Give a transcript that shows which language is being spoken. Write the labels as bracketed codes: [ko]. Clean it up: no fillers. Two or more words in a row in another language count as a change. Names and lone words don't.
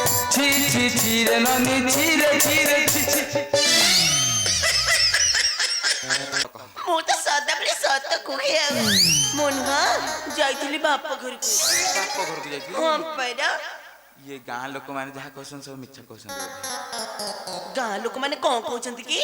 [or] ଛି ଛି ଛି ରେ ନନି ଛି ରେ ଛି ଛି। ମୁଁ ତ ସଦାବେଳେ ସତ କୁହେ ଆଉ ମୁଁ ନୁହଁ ଯାଇଥିଲି ବାପ ଘରକୁ। ବାପ ଘରକୁ ଯାଇଥିଲି। ହଁ ପରା। ଇଏ ଗାଁ ଲୋକମାନେ ଯାହା କହୁଛନ୍ତି ସବୁ ମିଛ କହୁଛନ୍ତି। ଗାଁ ଲୋକମାନେ କଣ କହୁଛନ୍ତି କି?